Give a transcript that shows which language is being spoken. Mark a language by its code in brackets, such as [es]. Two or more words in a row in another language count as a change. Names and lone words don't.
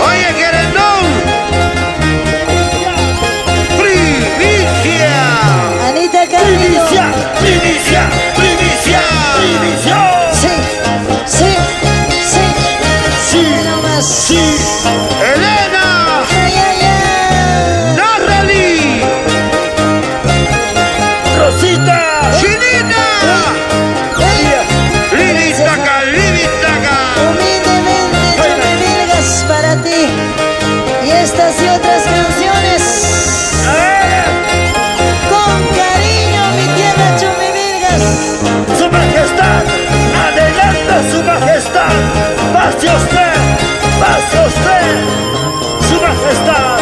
[es] Oye, querendón. Primicia. Anita Carrillo. Primicia, primicia, primicia, primicia. Sí, sí, sí. Sí, No más. sí. Elena. Ay, ay, ay. Narrali. Rosita. Chinita. Livitaca, Livitaca. Humildemente, Chumivilgas para ti. Y estas y otras canciones. Con cariño, mi tierra Chumivilgas. Su majestad, adelante su majestad. Pase usted, su majestad.